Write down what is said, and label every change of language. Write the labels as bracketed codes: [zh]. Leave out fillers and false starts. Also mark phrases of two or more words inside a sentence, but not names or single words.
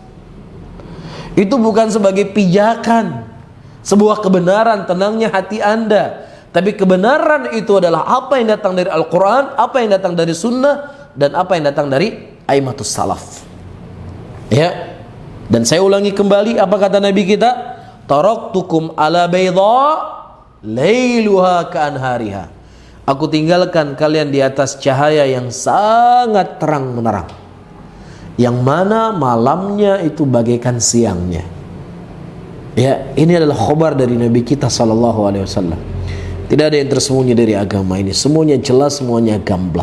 [id] Itu bukan sebagai pijakan sebuah kebenaran tenangnya hati Anda. Tapi kebenaran itu adalah apa yang datang dari Al-Quran, apa yang datang dari Sunnah, dan apa yang datang dari [ar] أئمة السلف. [id] Ya. Dan saya ulangi kembali apa kata Nabi kita, [ar] تركتكم على البيضاء ليلها كنهارها. [id] Aku tinggalkan kalian di atas cahaya yang sangat terang menerang, yang mana malamnya itu bagaikan siangnya. Ya, ini adalah khabar dari Nabi kita SAW. Tidak ada yang tersembunyi dari agama ini. Semuanya jelas, semuanya gamblang.